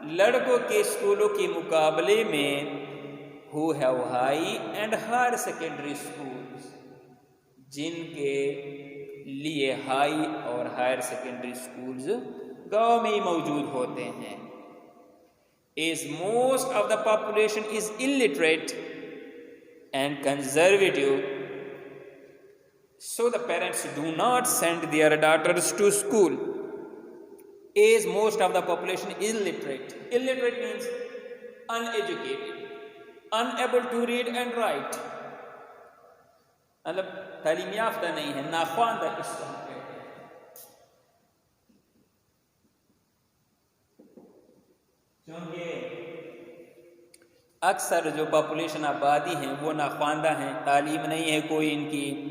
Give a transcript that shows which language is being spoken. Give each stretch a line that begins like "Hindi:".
Urdu: لڑکوں کے اسکولوں کے مقابلے میں
English: who have high and higher secondary schools,
Urdu: جن کے لیے ہائی اور ہائر سیکنڈری اسکولز گاؤں میں ہی موجود ہوتے ہیں.
English: As most of the population is illiterate and conservative, so the parents do not send their daughters to school. As most of the population is illiterate. Illiterate means uneducated, unable to read and write.
Urdu: مطلب تعلیم یافتہ نہیں ہے, ناخواندہ اس کو ہم کہتے ہیں. کیونکہ اکثر جو پاپولیشن آبادی ہیں وہ ناخواندہ ہیں, تعلیم نہیں ہے کوئی ان کی.